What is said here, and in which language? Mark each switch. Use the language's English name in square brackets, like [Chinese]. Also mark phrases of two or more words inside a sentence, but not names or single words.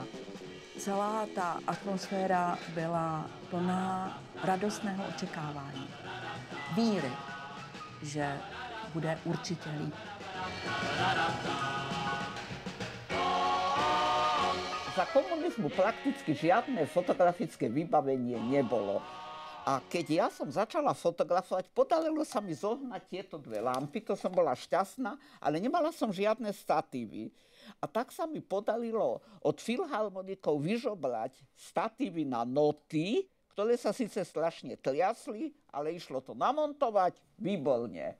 [Czech] Celá ta atmosféra byla plná radostného očekávání. Víry, že bude určitě líp. [Slovak] Za komunizmu prakticky žiadne fotografické vybavenie nebolo. A keď ja som začala fotografovať, podarilo sa mi zohnať tieto dve lampy, to som bola šťastná, ale nemala som žiadne statívy. A tak sa mi podarilo od filharmonikov vyžobrať statívy na noty, ktoré sa síce strašne triasli, ale išlo to namontovať výborne.